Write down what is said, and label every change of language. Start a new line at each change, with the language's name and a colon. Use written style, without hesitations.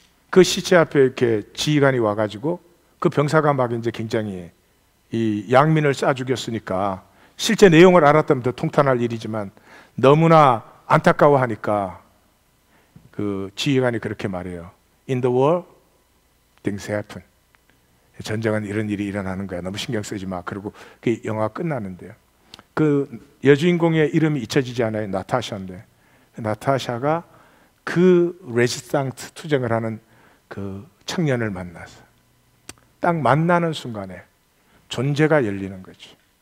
Korean: 그 시체 앞에 이렇게 지휘관이 와가지고 그 병사가 막 이제 굉장히 이 양민을 쏴 죽였으니까 실제 내용을 알았다면 더 통탄할 일이지만 너무나 안타까워하니까 그 지휘관이 그렇게 말해요.
English: In the war, things happen.
Korean: 전쟁은 이런 일이 일어나는 거야. 너무 신경 쓰지 마. 그리고 그 영화가 끝나는데요. 그 여주인공의 이름이 잊혀지지 않아요. 나타샤인데 나타샤가 그 레지스탕스 투쟁을 하는 그 청년을 만나서 딱 만나는 순간에 존재가 열리는 거죠.